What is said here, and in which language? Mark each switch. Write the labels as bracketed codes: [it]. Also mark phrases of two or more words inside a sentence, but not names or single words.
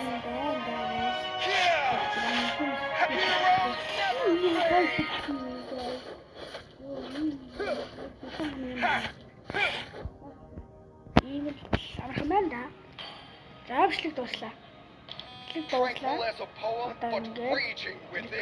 [mn] Ийм амархан да. За бичлэг дууслаа. Бичлэг дууслаа. [en] Less a poem, [mn] Одоо [en] but [mn] ингээд [en] raging within.